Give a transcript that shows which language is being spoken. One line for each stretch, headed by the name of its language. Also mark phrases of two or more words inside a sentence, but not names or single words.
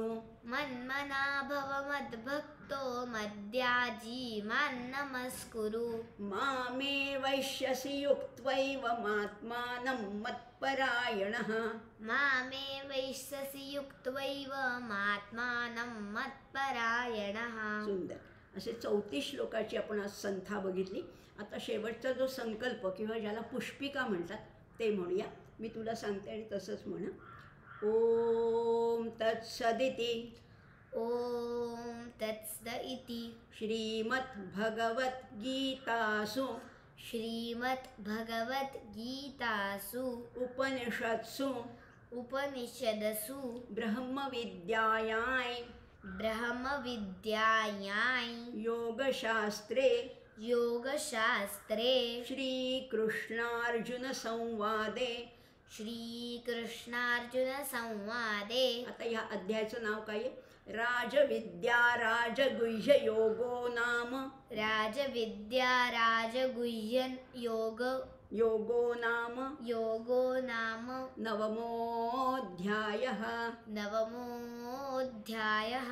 Sanskrit: मन्मना भव मद्भक्तो मद्याजी मां नमस्कुरु मामे वैश्यसि युक्त्वैव मात्मानं मत्परायणः. मामे वैश्यसि युक्त्वैव मात्मानं मत्परायणः.
Marathi: सुंदर. असे 34 श्लोकाची आपण आज संथा बघितली. आता शेवटचा जो संकल्प किंवा ज्याला पुष्पिका म्हणतात ते म्हणूया. मी तुला सांगते आणि तसंच म्हण.
Sanskrit: ओम तत्सदिति ॐ तत्सद इति श्रीमद्भगवद्गीतासु श्रीमद्भगवद्गीतासु उपनिषत्सु उपनिषदसु ब्रह्मविद्यायां ब्रह्मविद्यायां योगशास्त्रे योगशास्त्रे श्रीकृष्णार्जुनसंवादे. श्रीकृष्णार्जुनसंवादे.
Marathi: आता ह्या अध्यायाचं नाव काय आहे?
Sanskrit: राजविद्या राजगुह्य योगो नाम. राजविद्या राजगुह्यन योगो नाम योगो नाम नवमोऽध्यायः. नवमोऽध्यायः.